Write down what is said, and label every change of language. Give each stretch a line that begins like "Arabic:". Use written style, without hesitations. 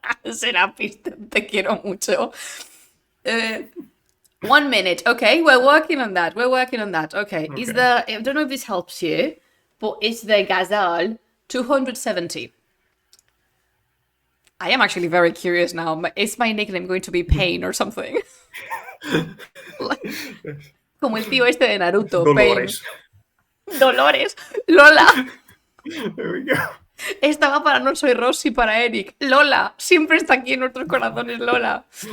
Spanish: Serapis, te quiero mucho.
English: 1 minute. Okay, we're working on that. Okay. Is the, I don't know if this helps you, but it's the Ghazal 270. I am actually very curious now. Is my nickname going to be Pain or something?
Spanish: Como el tío este de Naruto. Dolores.
English: Pain. Dolores. Lola. There we go.
Spanish: Estaba para No Soy Rosy, para Eric. Lola. Siempre está aquí en nuestros corazones, Lola.